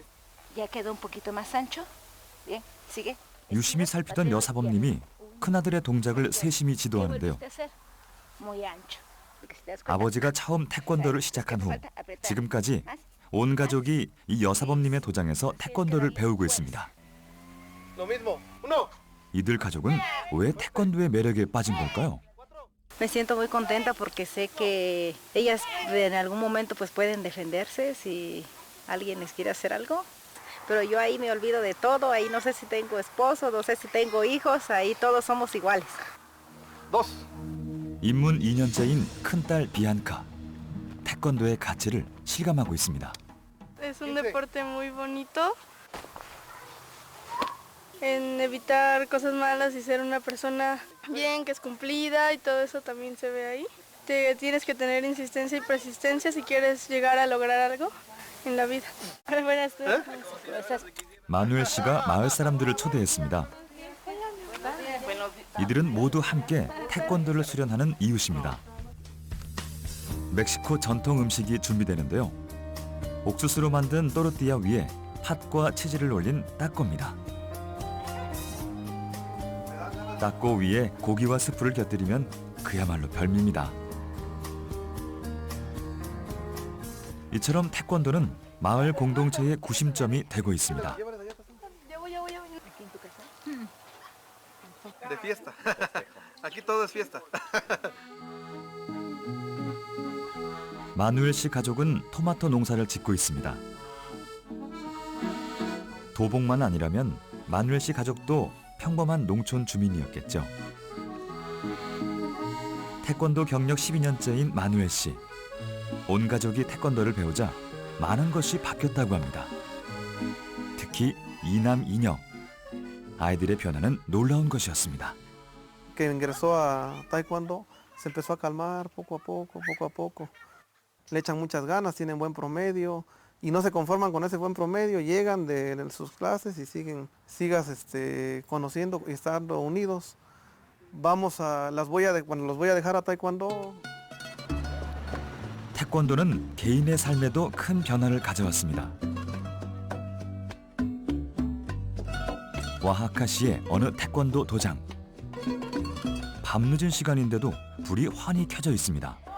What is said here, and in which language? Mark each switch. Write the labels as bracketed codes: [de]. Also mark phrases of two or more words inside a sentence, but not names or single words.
[ko] 유심히 살피던 여사범님이 큰아들의 동작을 세심히 지도하는데요. 아버지가 처음 태권도를 시작한 후 지금까지 온 가족이 이 여사범님의 도장에서 태권도를 배우고 있습니다. 이들 가족은 왜 태권도의 매력에 빠진 걸까요? [es] Me siento muy contenta porque sé que ellas en algún momento pues pueden defenderse si alguien les quiere hacer algo. Pero yo ahí me olvido de todo, ahí no sé si tengo esposo, no sé si tengo hijos, ahí todos somos iguales. [ko] 입문 2년째인 큰딸 비안카. 태권도의 가치를 실감하고 있습니다. [es] es un deporte muy bonito en evitar cosas malas y ser una persona bien, que es cumplida y todo eso también se ve ahí. Tienes que tener insistencia y persistencia si quieres llegar a lograr algo en la vida. Buenas tardes. [ko] 마누엘 씨가 마을 사람들을 초대했습니다. 이들은 모두 함께 태권도를 수련하는 이웃입니다. 멕시코 전통 음식이 준비되는데요. 옥수수로 만든 또르띠아 위에 팥과 치즈를 올린 따꼬입니다. 따꼬 위에 고기와 스프를 곁들이면 그야말로 별미입니다. 이처럼 태권도는 마을 공동체의 구심점이 되고 있습니다. [es] De fiesta. Aquí todo es fiesta. [ko] 마누엘 씨 가족은 토마토 농사를 짓고 있습니다. 도봉만 아니라면 마누엘 씨 가족도 평범한 농촌 주민이었겠죠. 태권도 경력 12년째인 마누엘 씨. 온 가족이 태권도를 배우자 많은 것이 바뀌었다고 합니다. 특히 이남 이녀. 아이들의 변화는 놀라운 것이었습니다. [es] Que ingresó a taekwondo, se empezó a calmar poco a poco. Le echan muchas ganas, tienen buen promedio y no se conforman con ese buen promedio, llegan de sus clases y sigas conociendo y estando unidos. Los voy a dejar a taekwondo. [ko] 태권도는 개인의 삶에도 큰 변화를 가져왔습니다. 와하카시의 어느 태권도 도장. 밤늦은 시간인데도 불이 환히 켜져 있습니다.